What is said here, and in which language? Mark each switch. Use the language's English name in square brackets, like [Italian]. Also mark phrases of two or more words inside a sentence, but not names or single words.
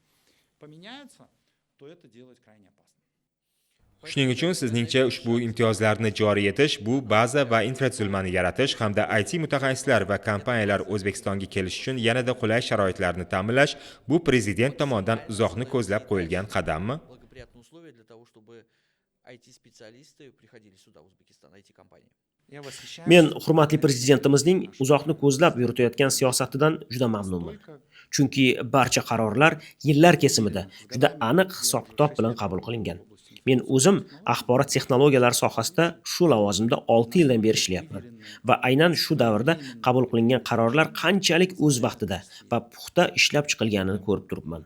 [Uzbek] Shuning uchun sizningcha ushbu imtiyozlarni joriy etish, bu baza va infratuzilmani yaratish hamda IT mutaxassislar va kompaniyalar O'zbekistonga kelish uchun yanada qulay sharoitlarni ta'minlash, bu prezident tomonidan uzoqni ko'zlab qo'yilgan qadammi? [Russian] Благоприятные условия для того, чтобы IT-специалисты приходили сюда, в Узбекистан, IT-компании. [Uzbek] Men hurmatli prezidentimizning uzoqni ko'zlab yuritayotgan siyosatidan juda mamnunman. Chunki barcha qarorlar yillar kesimida juda aniq hisob-kitob bilan qabul qilingan. Men o'zim axborot texnologiyalari sohasida shu lavozimda 6 yildan beri ishlayapman va aynan shu davrda qabul qilingan qarorlar qanchalik o'z vaqtida va puxta ishlab chiqilganini ko'rib turibman.